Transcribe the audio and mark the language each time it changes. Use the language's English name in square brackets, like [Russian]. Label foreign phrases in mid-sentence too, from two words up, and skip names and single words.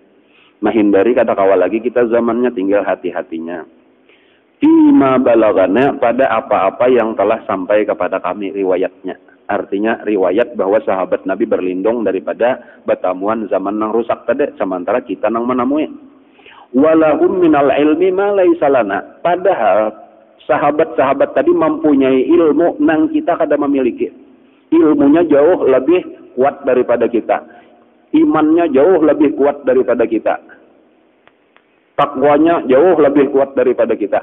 [Indonesian] Menghindari kata kawal lagi kita zamannya tinggal hati-hatinya. [Arabic] فيما بلغنا, [Indonesian] pada apa-apa yang telah sampai kepada kami riwayatnya. [Banjar] Artinya riwayat bahwa sahabat Nabi berlindung daripada bertamuan zaman nang rusak tadi. Sementara kita nang menamui. [Arabic] ولهم من العلم ما ليس لنا. [Banjar] Padahal sahabat-sahabat tadi mempunyai ilmu nang kita kada memiliki. [Indonesian] Ilmunya jauh lebih kuat daripada kita. Imannya jauh lebih kuat daripada kita. Takwanya jauh lebih kuat daripada kita.